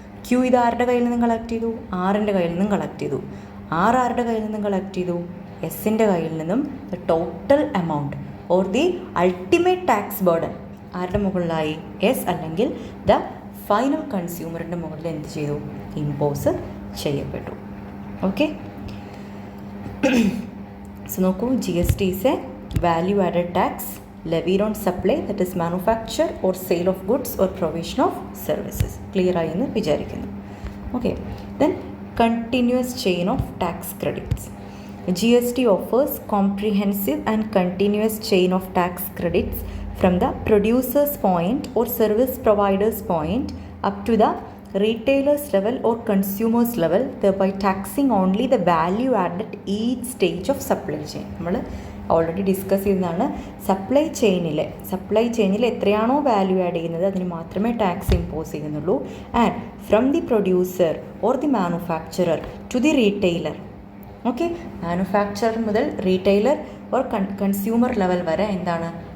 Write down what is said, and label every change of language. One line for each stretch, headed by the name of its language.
Malayalam: Q ഇത് ആരുടെ കയ്യിൽ നിന്നും കളക്ട് ചെയ്തു? ആറിൻ്റെ കയ്യിൽ നിന്നും കളക്ട് ചെയ്തു. ആരുടെ കയ്യിൽ നിന്നും കളക്ട് ചെയ്തു? എസിൻ്റെ കയ്യിൽ നിന്നും.
English: the total amount or the ultimate tax burden
Malayalam: ആരുടെ മുകളിലായി? എസ് അല്ലെങ്കിൽ ദ ഫൈനൽ കൺസ്യൂമറിൻ്റെ മുകളിൽ എന്ത് ചെയ്തു? ഇമ്പോസ് ചെയ്യപ്പെട്ടു.
English: Okay, so നോക്കൂ, GST is a value added tax levied on supply, that is manufacture or sale of goods or provision of services. Clear
Malayalam: ആയി എന്ന് വിചാരിക്കുന്നു.
English: Okay, then continuous chain of tax credits. GST offers comprehensive and continuous chain of tax credits from the producer's point or service provider's point up to the retailer's level or consumer's level, thereby taxing only the value added at each stage of supply chain.
Malayalam: നമ്മൾ already discuss ചെയ്യുന്നതാണ്. Supply ചെയിനിൽ എത്രയാണോ value add ചെയ്യുന്നത് അതിന് മാത്രമേ tax impose ചെയ്യുന്നുള്ളൂ.
English: And from the producer or the manufacturer to the retailer.
Malayalam: Okay, manufacturer മുതൽ retailer or consumer level വരെ എന്താണ്?